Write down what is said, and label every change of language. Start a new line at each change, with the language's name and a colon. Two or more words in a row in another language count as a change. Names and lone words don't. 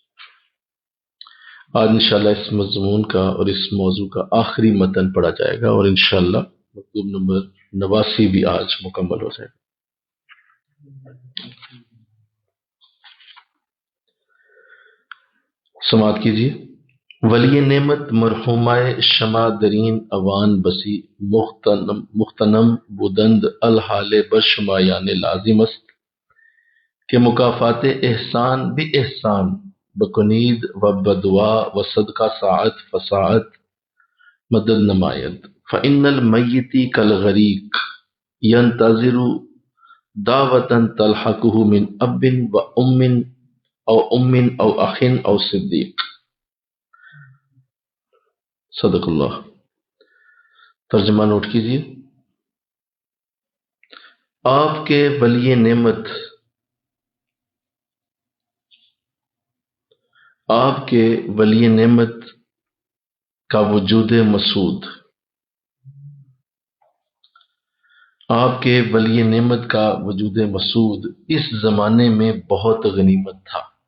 Urdu: آج انشاءاللہ اس مضمون کا اور اس موضوع کا آخری متن پڑھا جائے گا، اور انشاءاللہ مطلوب نمبر 89 بھی آج مکمل ہو جائے گا. سماعت کیجیے.
Persian: ولی نعمت مرحومہ شمع درین اوان بسی مختنم بودند الحال برشمایان لازم است کہ مکافات احسان بھی احسان بکنید و بدعا و صدقہ ساعت فساعت مدد نماید.
Arabic: فإن المیت کالغریق ینتظر دعوة تلحقه من اب و ام او اخ او صدیق۔ صدق اللہ۔
Urdu: ترجمہ نوٹ کیجیے۔ آپ کے ولی نعمت، آپ کے ولی نعمت کا وجود مسعود، آپ کے ولی نعمت کا وجود مسعود اس زمانے میں بہت غنیمت تھا۔